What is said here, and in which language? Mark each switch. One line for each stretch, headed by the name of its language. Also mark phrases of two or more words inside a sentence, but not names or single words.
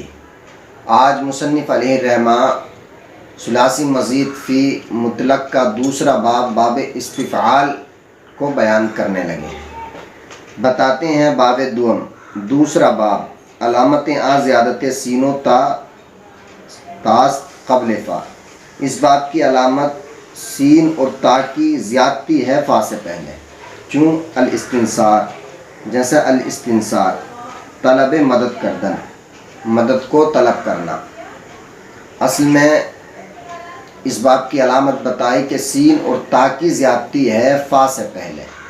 Urdu: آج مصنف علیہ الرحمہ ثلاثی مزید فی مطلق کا دوسرا باب باب استفعال کو بیان کرنے لگے۔ بتاتے ہیں باب دوم، دوسرا باب،
Persian: علامت آ زیادت سین و تاس قبل فا۔
Urdu: اس باب کی علامت سین اور تا کی زیادتی ہے فا سے پہلے،
Persian: چون الاستنصار،
Urdu: جیسے الاستنصار
Persian: طلب مدد کردن،
Urdu: مدد کو طلب کرنا۔ اصل میں اس باب کی علامت بتائی کہ سین اور تا کی زیادتی ہے فا سے پہلے۔